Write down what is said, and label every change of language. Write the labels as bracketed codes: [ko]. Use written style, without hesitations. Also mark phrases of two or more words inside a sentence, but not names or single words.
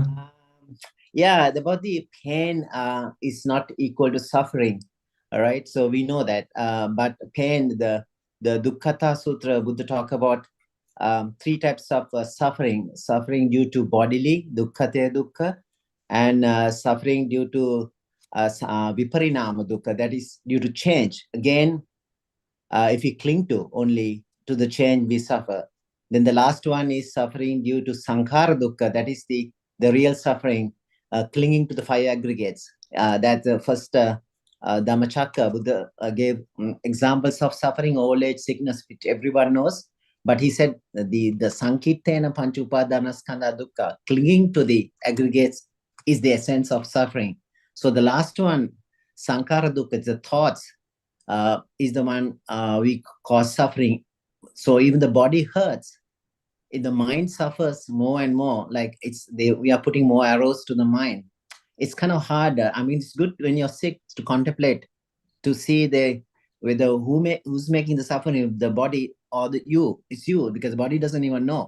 [en] Yeah, the body pain is not equal to suffering. All right, so we know that. But pain, the Dukkhata Sutra, Buddha talk about 3 types of suffering: suffering due to bodily dukkha, dukkha, and suffering due to [pi] viparinama dukkha, [en] that is due to change. Again, if we cling to only to the change, we suffer. Then the last one is suffering due to [pi] sankhara dukkha, [en] that is the real suffering, clinging to the 5 aggregates. That the first Dhammacakka, Buddha gave examples of suffering, old age, sickness, which everyone knows. But he said the [pi] sankirtena panchupadanaskandha dukkha, [en] clinging to the aggregates, is the essence of suffering. So the last one, [pi] sankhara dukkha, [en] the thoughts, is the one we cause suffering. So even the body hurts, if the mind suffers more and more, like we are putting more arrows to the mind. It's kind of hard. I mean, it's good when you're sick to contemplate, to see whether who's making the suffering, the body or it's you, because the body doesn't even know.